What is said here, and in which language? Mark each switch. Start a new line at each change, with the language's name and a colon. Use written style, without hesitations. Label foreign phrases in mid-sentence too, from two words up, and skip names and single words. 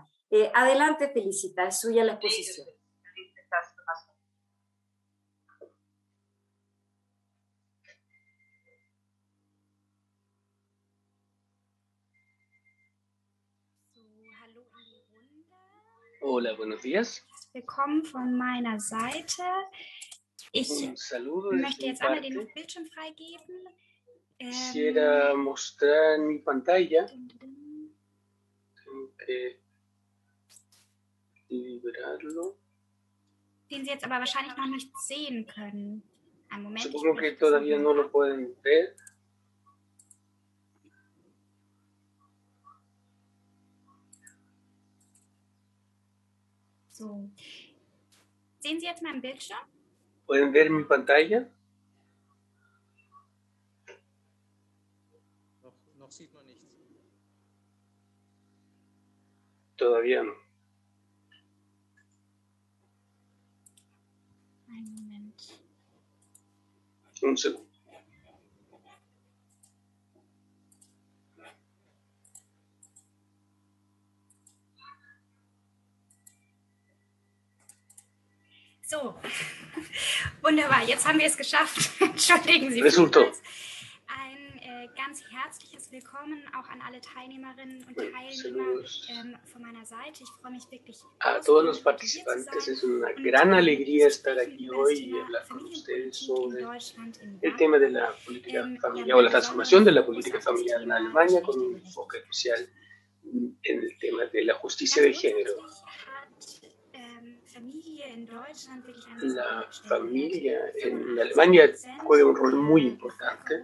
Spanish: Adelante, Felicita, es suya la exposición. Hola, buenos días.
German: Willkommen von meiner Seite. Ich möchte jetzt einmal den Bildschirm freigeben.
Spanish: Quisiera mostrar en mi pantalla que liberarlo.
German: Den Sie jetzt aber wahrscheinlich noch nicht sehen können. Einen Moment.
Spanish: Supongo que todavía no lo pueden ver.
German: So. Sehen Sie jetzt meinen Bildschirm?
Spanish: ¿Pueden ver mi pantalla?
German: Noch sieht man nichts.
Spanish: Todavía no.
German: Einen Moment.
Spanish: Un segundo.
German: So, wunderbar, jetzt haben wir es geschafft. Entschuldigen Sie
Spanish: Resultó.
German: vielmals. Ein ganz herzliches Willkommen auch an alle Teilnehmerinnen und Teilnehmer von meiner Seite. Ich freue mich wirklich.
Spanish: A todos los participantes, es una gran alegría estar aquí hoy y hablar con ustedes sobre el tema de la política familiar o la transformación de la política familiar en Alemania con un enfoque especial en el tema de la justicia de género. La familia en Alemania juega un rol muy importante.